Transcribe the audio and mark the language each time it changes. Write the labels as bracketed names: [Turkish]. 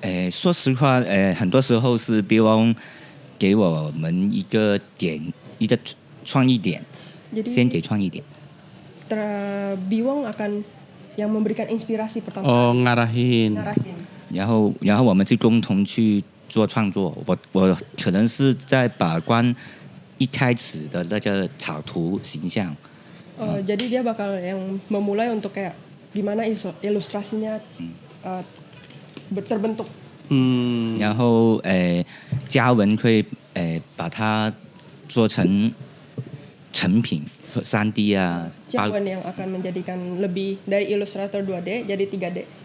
[Chinese] 说实话，很多时候是别汪给我们一个创意点，先给创意点。 [Indonesian] Biwong akan yang memberikan inspirasi pertama. Oh, ngarahin. [Chinese] 然后我们就共同去做创作。我可能是在把关一开始的那个草图形象。 [Indonesian] Jadi dia bakal yang memulai untuk kayak gimana ilustrasinya terbentuk. [Chinese] 然后嘉文会把它做成成品 3D 啊。 [Indonesian] Jiawen yang akan menjadikan lebih dari Illustrator 2D jadi 3D.